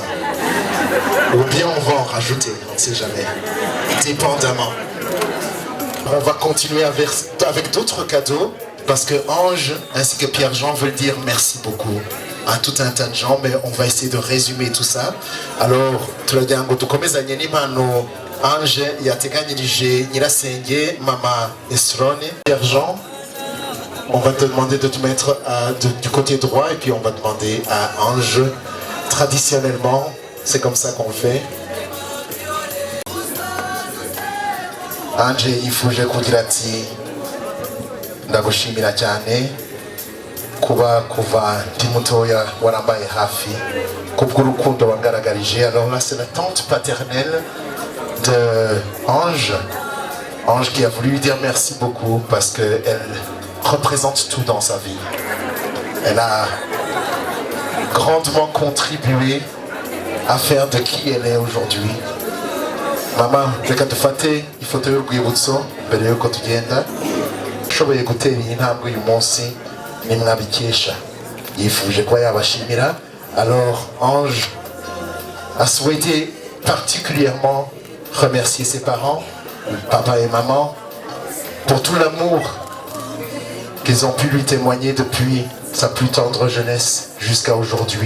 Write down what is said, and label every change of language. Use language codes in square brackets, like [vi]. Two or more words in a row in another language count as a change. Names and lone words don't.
[fr] Ou bien on va en rajouter, on ne sait jamais. Dépendamment. On va continuer avec d'autres cadeaux, parce que Ange ainsi que Pierre-Jean veulent dire merci beaucoup à tout un tas de gens, mais on va essayer de résumer tout ça. Alors, [rw] turagira ngo dukomezanye n'impano Ange yateganyirije Nyirasenge, Mama Esrone. [fr] Pierre-Jean, on va te demander de te mettre du côté droit et puis on va demander à Ange. Traditionnellement, c'est comme ça qu'on le fait. [rw] Ange yifuje kugira ati ndagushimira cyane kuba kuva ndi mutoya warambaye hafi kubw'urukundo wangaragarije. [fr] Alors là c'est la tante paternelle de Ange qui a voulu lui dire merci beaucoup parce qu'elle représente tout dans sa vie. Elle a grandement contribué à faire de qui elle est aujourd'hui. [rw] Mama, reka dufate ifoto y'urwibutso mbere yuko tugenda. Ushoboye gutera iyi ntambwe uyu munsi nimwabikesha. Yifuje kuba yabashimira. [fr] Alors Ange a souhaité particulièrement remercier ses parents, papa et maman, pour tout l'amour qu'ils ont pu lui témoigner depuis sa plus tendre jeunesse jusqu'à aujourd'hui.